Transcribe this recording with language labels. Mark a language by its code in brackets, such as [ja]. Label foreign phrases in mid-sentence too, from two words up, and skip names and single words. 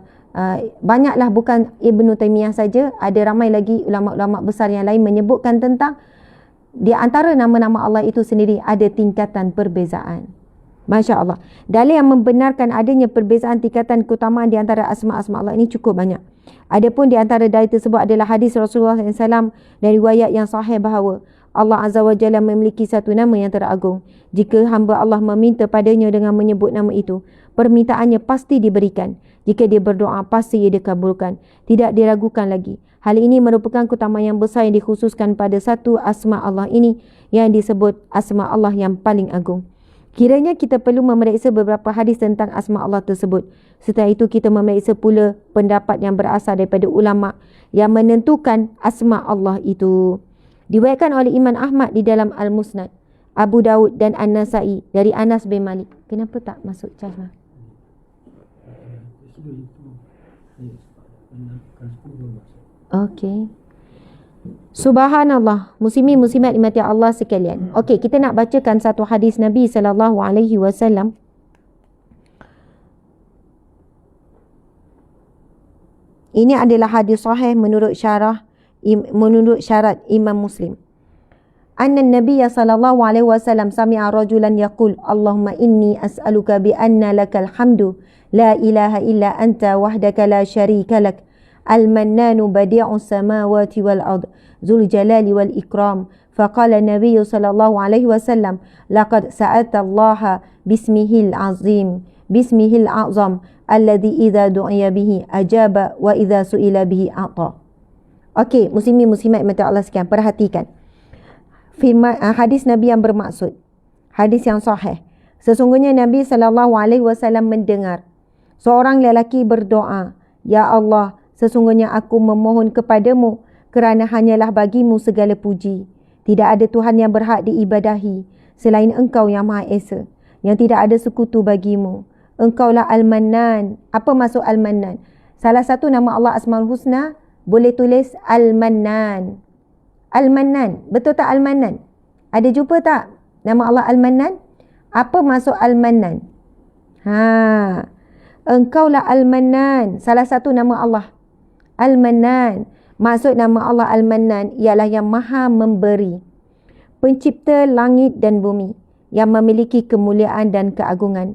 [ms] Banyaklah, bukan Ibn Taymiyah saja, ada ramai lagi ulama-ulama besar yang lain menyebutkan tentang di antara nama-nama Allah itu sendiri ada tingkatan perbezaan. [ar] ما شاء الله. [ms] Dalil yang membenarkan adanya perbezaan tingkatan keutamaan di antara asma-asma Allah ini cukup banyak. Adapun di antara dalil tersebut adalah hadis Rasulullah SAW dan riwayat yang sahih bahawa Allah [ar] عز وجل [ms] memiliki satu nama yang teragung. Jika hamba Allah meminta padanya dengan menyebut nama itu, permintaannya pasti diberikan. Jika dia berdoa, pasti ia dikabulkan. Tidak diragukan lagi. Hal ini merupakan keutamaan yang besar yang dikhususkan pada satu asma Allah ini yang disebut asma Allah yang paling agung. Kiranya kita perlu memeriksa beberapa hadis tentang asma Allah tersebut. Setelah itu kita memeriksa pula pendapat yang berasal daripada ulama yang menentukan asma Allah itu. Diriwayatkan oleh Imam Ahmad di dalam Al-Musnad, Abu Daud dan An-Nasai dari Anas bin Malik. Kenapa tak masuk charge? Okey. Subhanallah, muslimin muslimat dimati Allah sekalian. Okey, kita nak bacakan satu hadis Nabi SAW. Ini adalah hadis sahih menurut syarat Imam Muslim. [ar] أن النبي صلى الله عليه وسلم سمع رجلا يقول اللهم إني أسألك بأن لك الحمد لا إله إلا أنت وحدك لا شريك لك المنان بديع السماوات والأرض ذو الجلال والإكرام. فقال النبي صلى الله عليه وسلم لقد سألت الله باسمه العظيم باسمه الأعظم الذي إذا دعي به أجاب وإذا سئل به أعطى. [ms] Okey, muslimin muslimat mata Allah sekalian, perhatikan. Hadis Nabi yang bermaksud, hadis yang sahih. Sesungguhnya Nabi SAW mendengar seorang lelaki berdoa, Ya Allah, sesungguhnya aku memohon kepadamu kerana hanyalah bagimu segala puji. Tidak ada Tuhan yang berhak diibadahi selain Engkau yang Maha Esa, yang tidak ada sekutu bagimu. Engkaulah Al-Mannan. Apa maksud Al-Mannan? Salah satu nama Allah [ar] الأسماء الحسنى [ms] boleh tulis Al-Mannan. Al-Mannan. Betul tak Al-Mannan? Ada jumpa tak nama Allah Al-Mannan? Apa maksud Al-Mannan? Engkaulah Al-Mannan. Salah satu nama Allah. Al-Mannan. Maksud nama Allah Al-Mannan ialah yang maha memberi. Pencipta langit dan bumi. Yang memiliki kemuliaan dan keagungan.